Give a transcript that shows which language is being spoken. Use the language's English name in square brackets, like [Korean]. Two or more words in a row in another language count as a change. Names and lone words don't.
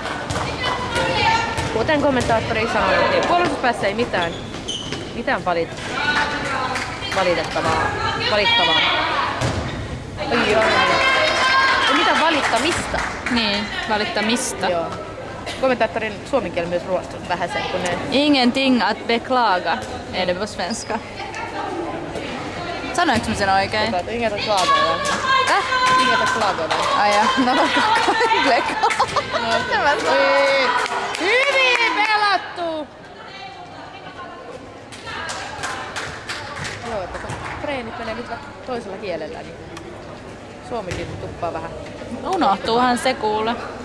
[Finnish] Kuten kommentaattori sanoi, niin puolustuspäässä ei mitään valittavaa. Ei mitään valittamista. Niin, valittamista. Joo. Kommentaattorin suomen kieli myös ruostunut vähäsen, kun ne... [Swedish] Ingenting att beklaga är det på svenska. [Finnish] Sanoinko mä sen oikein? [Swedish] Inget att klaga över. Inget att klaga över. [Finnish] Ai ja, no kaiklekaan. Hyvin pelattu! Joo, että kun treenit menee nyt toisella kielellä, niin suomikin tuppaa vähän. Unohtuuhan se kuule.